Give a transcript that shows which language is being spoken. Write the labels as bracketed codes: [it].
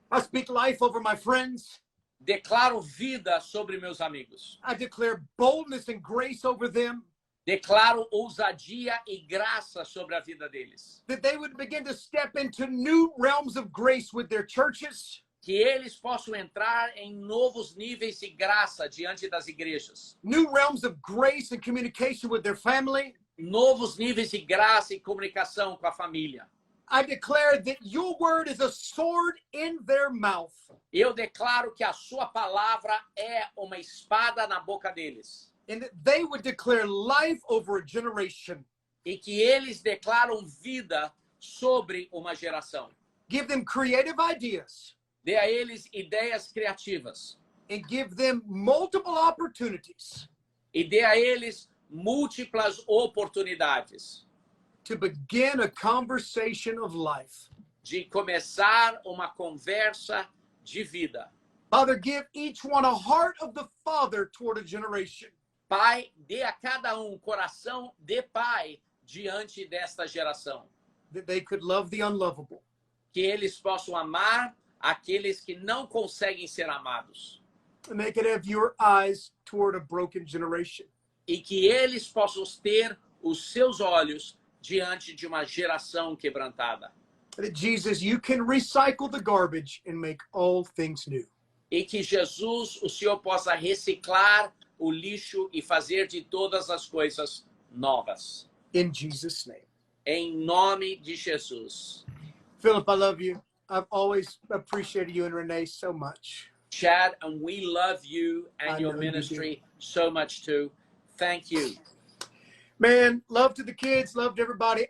[en] I speak life over my friends. [pt] declaro vida sobre meus amigos. [en] I declare boldness and grace over them, [pt] Declaro ousadia e graça sobre a vida deles. [en] that they would begin to step into new realms of grace with their churches, [pt] Que eles possam entrar em novos níveis de graça diante das igrejas. [en] new realms of grace and communication with their family. [pt] Novos níveis de graça e comunicação com a família. [en] I declare that your word is a sword in their mouth, [pt] Eu declaro que a sua palavra é uma espada na boca deles. [en] and that they would declare life over a generation. [pt] E que eles declaram vida sobre uma geração. [en] Give them creative ideas [pt] Dê a eles ideias criativas. [en] and give them multiple opportunities [pt] E dê a eles múltiplas oportunidades [en] to begin a conversation of life. [pt] de começar uma conversa de vida. [en] Father, give each one a heart of the Father toward a generation. [pt] Pai, dê a cada coração de pai diante desta geração. [en] That they could love the unlovable. [pt] Que eles possam amar aqueles que não conseguem ser amados. [en] And they could have your eyes toward a broken generation. [pt] E que eles possam ter os seus olhos diante de uma geração quebrantada. [en] That Jesus, you can recycle the garbage and make all things new. [pt] E que Jesus, o Senhor, possa reciclar o lixo e fazer de todas as coisas novas. [en] In Jesus' name. [pt] Em nome de Jesus. [en] Philip, I love you. I've always appreciated you and Renee so much. Chad, and we love you and I your know you ministry so much too. Thank you. Man, love to the kids, love to everybody.